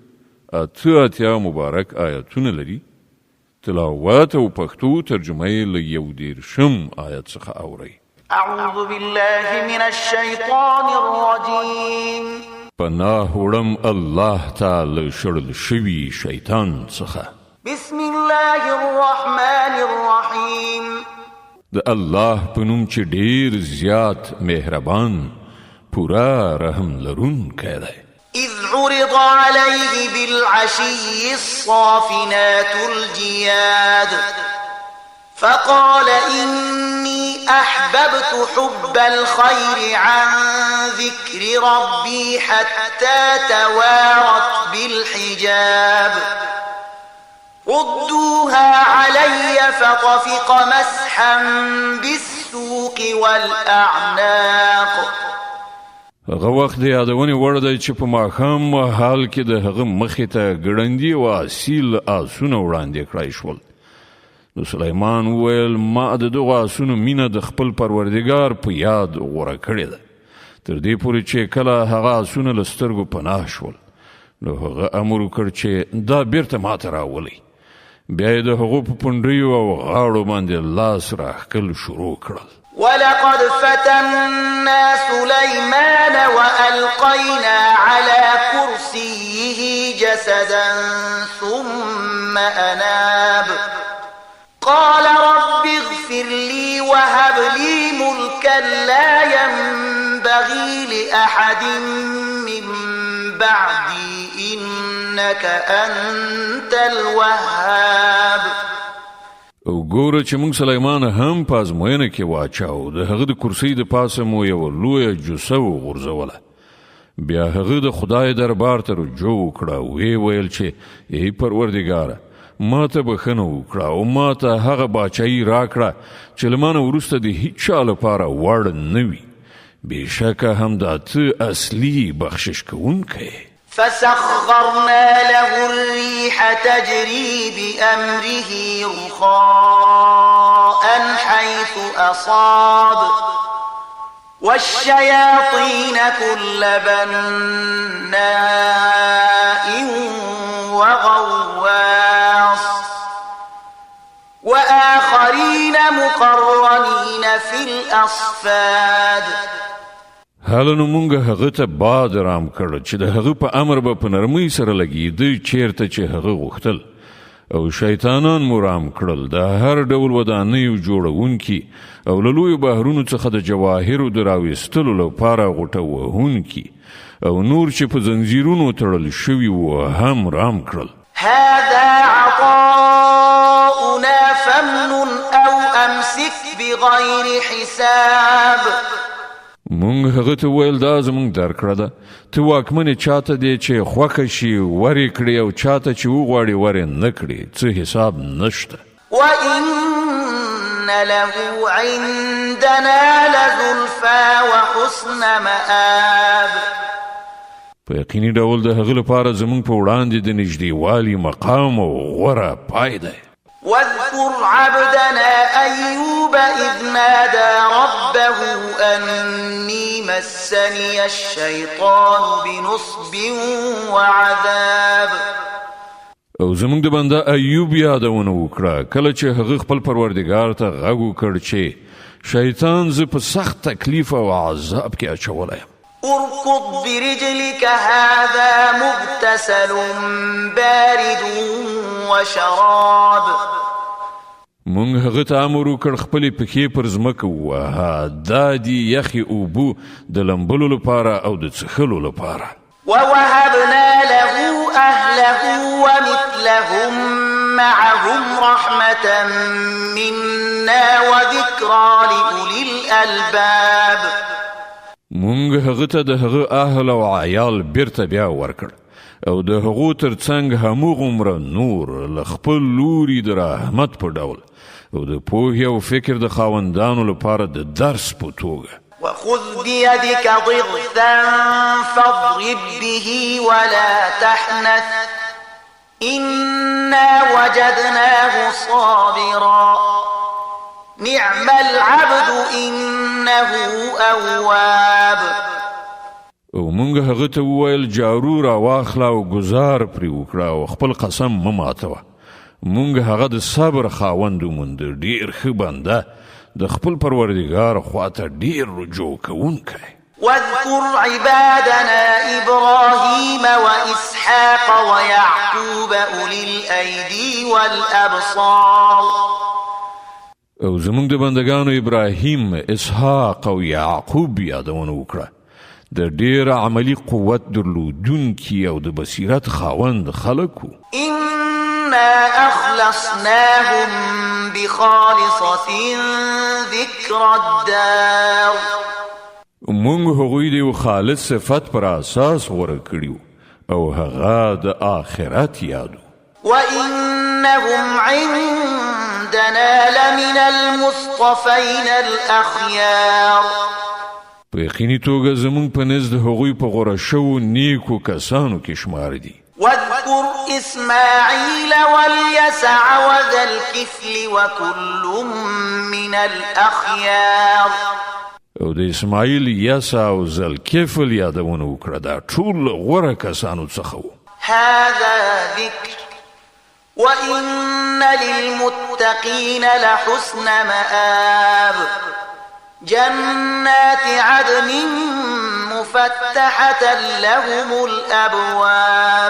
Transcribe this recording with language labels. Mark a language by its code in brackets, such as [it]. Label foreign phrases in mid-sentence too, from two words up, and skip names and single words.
[ps] 88 مبارک آیاتونه لري. تلاوت او پښتو ترجمه یې له 11 آیت څخه اورئ. [ar] أعوذ بالله من الشيطان الرجيم. [ps] پناه وړم الله تعالی شړل شوي شیطان څخه. [ar] بسم الله الرحمن الرحيم. [ps] د الله په نوم چې ډیر زیات مهربان پورا رحم لرونکی دی. [ar] إذ عرض عليه بالعشي الصافنات الجياد فقال إني أحببت حب الخير عن ذكر ربي حتى توارت بالحجاب ردوها علي فطفق مسحا بالسوق والأعناق. [ps] هغه وخت د یادونې وړ دی چې په ماښام مهال کې د هغه مخې ته ګړندي او اصیل آسونه وړاندې کړای شول. نو سلیمان وویل ما د دغو آسونو مینه د خپل پروردګار په یاد غوره کړې ده تر دې پورې چې کله هغه آسونه له سترګو پناه شول نو هغه امر وکړ چې دا بیرته ماته راولئ. بیا یې د هغو په پنډیو او غاړو باندې لاس راښکل شروع کړل. [ar] ولقد فتنا سليمان وألقينا على كرسيه جسدا ثم أناب قال رب اغفر لي وهب لي ملكا لا ينبغي لأحد من بعدي إنك أنت الوهاب. [ps] او ګوره چې موږ سلیمان هم په ازموینه کې واچاو، د هغه د کرسۍ د پاسه مو یوه لویه جوسه وغورځوله. بیا هغه د خدای دربار ته رجوع وکړه او ویل چې ای پروردګاره، ما ته بخښنه وکړه او ما ته هغه باچایي راکړه چې له ما نه وروسته د هیڅ چا لپاره وړ نه وي. بېشکه همدا ته اصلي بخشش کوونکی. [ar] فسخرنا له الريح تجري بأمره رخاء حيث أصاب والشياطين كل بناء وغواص وآخرين مقرنين في الأصفاد. [ps] حالا نو مونږ هغه ته باد رام کړ چې د هغه په امر به په نرمۍ سره لګېده چیرته چې هغه غوښتل، او شیطانان مو رام کړل د هر ډول ودانیو جوړونکي او له لویو بحرونو څخه د جواهرو د راویستلو لپاره غوټه وهونکي او نور چې په زنځیرونو تړل شوي وو هم رام کړل. [ar] هذا عطاؤنا فامنن أو أمسك بغير حساب. [ps] مونږ هغه ته ویل دا زمونږ درکړه ده، ته واکمنې چاته دی چې خوښه شي ورې کړي او چاته چې وغواړي ورې نه کړي، څه حساب نشته. [ar] وإن له عندنا لزلفى وحسن مآب. [ps] په یقیني ډول د هغه لپاره زمونږ په وړاندې د نږدېوالي مقام او غوره پای دی. [ar] واذكر عبدنا أيوب إذ نادى ربه أني مسني الشيطان بنصب وعذاب. [ps] او زمونږ د بنده ایوب یادونه وکړه کله چې هغه خپل پروردګار ته غږ وکړ چې شیطان زه په سخت تکلیف او عذاب کې اچولی یم. [ar] اركض برجلك هذا مغتسل بارد وشراب. [ps] مونږ هغه ته امر وکړ خپلې پښې پر ځمکه ووهه، دا دي یخې اوبه د لمبلو لپاره او د څښلو لپاره. [ar] ووهبنا له أهله ومثلهم معهم رحمة منا وذكرى لأولي الألباب. [ps] مونږ هغه ته د هغه اهل او عیال بیرته بیا ورکړ او د هغو تر څنګ هموغومره نور له خپل لوري د رحمت په ډول او د پوهې او فکر د خاوندانو لپاره د درس په توګه. [ar] وخذ بيدك ضغثا فاضرب به ولا تحنث إنا وجدناه صابرا نعم العبد إنه أواب. [ps] او مونږ هغه ته وویل جارو را واخله او ګزار پرې وکړه او خپل قسم مه ماتوه. مونږ هغه د صبر خاوند وموند، ډېر ښه بنده، د خپل پروردګار خواته ډېر رجوع کوونکی. [ar] واذكر عبادنا إبراهيم وإسحاق ويعقوب أولي الأيدي والأبصار. [ps] او زمونږ د بندگانو ابراهیم، اسحاق او یعقوب یادونه وکړه، د ډېر عملی قوت درلودونکي او د بصیرت خاوند خلک وو. [ar] إنا أخلصناهم بخالصة ذكر الدار. [ps] مونږ هغوی د یو خالص صفت پر اساس غوره کړیو او هغه د آخرت یادو. [ar] وإنهم عندنا لمن المصطفين الأخيار. [ps] په یقیني توګه زمونږ په نزد هغوی په غوره شوو نیکو کسانو کې شمار دي. [ar] واذكر إسماعيل واليسع وذا الكفل وكل من الأخيار. [ps] او د اسماعیل، یسع او ذوالکفل یادونه وکړه، دا ټول غوره کسانو څخه وو. [ar] هذا ذكر وإن للمتقين لحسن مآب. جنات عدن مفتحة لهم الأبواب.